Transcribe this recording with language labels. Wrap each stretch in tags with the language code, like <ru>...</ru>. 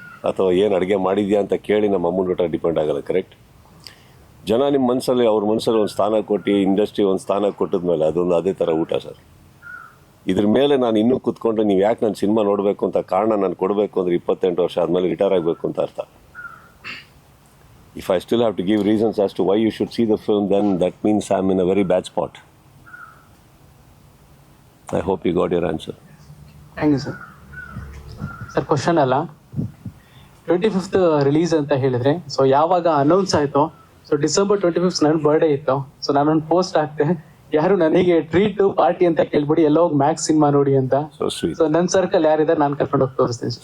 <kn>ಅಥವಾ ಏನು ಅಡುಗೆ ಮಾಡಿದ್ಯಾ ಅಂತ ಕೇಳಿ ನಮ್ಮ ಅಮ್ಮನ ಊಟ ಡಿಪೆಂಡ್ ಆಗಲ್ಲ, ಕರೆಕ್ಟ್. ಜನ ನಿಮ್ಮ ಮನಸ್ಸಲ್ಲಿ, ಅವ್ರ ಮನಸ್ಸಲ್ಲಿ ಒಂದು ಸ್ಥಾನ ಕೊಟ್ಟು, ಇಂಡಸ್ಟ್ರಿ ಒಂದು ಸ್ಥಾನ ಕೊಟ್ಟಿದ್ಮೇಲೆ ಅದೊಂದು ಅದೇ ಥರ ಊಟ ಸರ್. ಇದ್ರ ಮೇಲೆ ನಾನು ಇನ್ನೂ ಕೂತ್ಕೊಂಡು ನೀವು ಯಾಕೆ ನಾನು ಸಿನಿಮಾ ನೋಡಬೇಕು ಅಂತ ಕಾರಣ ನಾನು ಕೊಡಬೇಕು ಅಂದರೆ 28 ವರ್ಷ ಆದಮೇಲೆ ರಿಟೈರ್ ಆಗಬೇಕು ಅಂತ ಅರ್ಥ.</kn> <en>If I still have to give reasons as to why you should see the film, then that means I'm in a very bad spot. I hope you got your answer. Thank you sir.</en> <kn>Sir question ಅಲ್ಲ, 25th release ಅಂತ ಹೇಳಿದ್ರೆ, so ಯಾವಾಗ announce ಆಯ್ತು, so December 25th ನನ್ನ birthday ಇತ್ತು. So ನಾನೊಂದು post ಹಾಕ್ತೆ, ಯಾರು ನನಗೆ ಟ್ರೀಟ್ ಪಾರ್ಟಿ ಅಂತ ಕೇಳ್ಬಿಡಿ, ಎಲ್ಲ ಹೋಗಿ ಮ್ಯಾಕ್ಸ್ ಸಿನಿಮಾ ನೋಡಿ ಅಂತ.</kn> <en>So sweet.</en> <kn>ಸೊ ನನ್ನ ಸರ್ಕಲ್ ಯಾರಿದ್ದಾರೆ ನಾನು ಕರ್ಕೊಂಡು ಹೋಗಿ ತೋರಿಸ್ತೀನಿ ಸರ್.</kn>